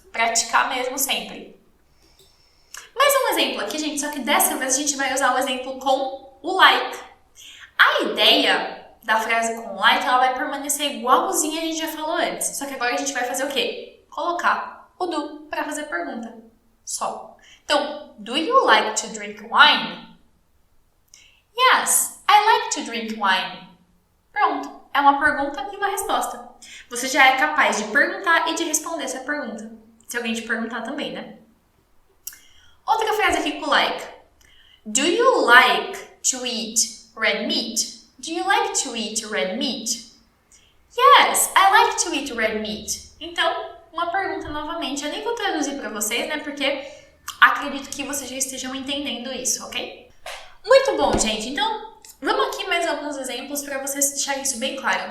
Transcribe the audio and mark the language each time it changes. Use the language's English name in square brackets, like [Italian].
[Portuguese] Praticar mesmo sempre. Mais um exemplo aqui, gente, só que dessa vez a gente vai usar o exemplo com o like. A ideia da frase com like, ela vai permanecer igualzinha a gente já falou antes. Só que agora a gente vai fazer o quê? Colocar o do para fazer pergunta. Só. [English] Então, do you like to drink wine? Yes, I like to drink wine. Pronto. [Portuguese] É uma pergunta e uma resposta. Você já é capaz de perguntar e de responder essa pergunta. Se alguém te perguntar também, né? Outra frase aqui com like. [English] Do you like to eat red meat? Do you like to eat red meat? Yes, I like to eat red meat. [Portuguese] Então, uma pergunta novamente. Eu nem vou traduzir para vocês, né? Porque acredito que vocês já estejam entendendo isso, ok? Muito bom, gente. Então, vamos aqui mais alguns exemplos para vocês deixarem isso bem claro.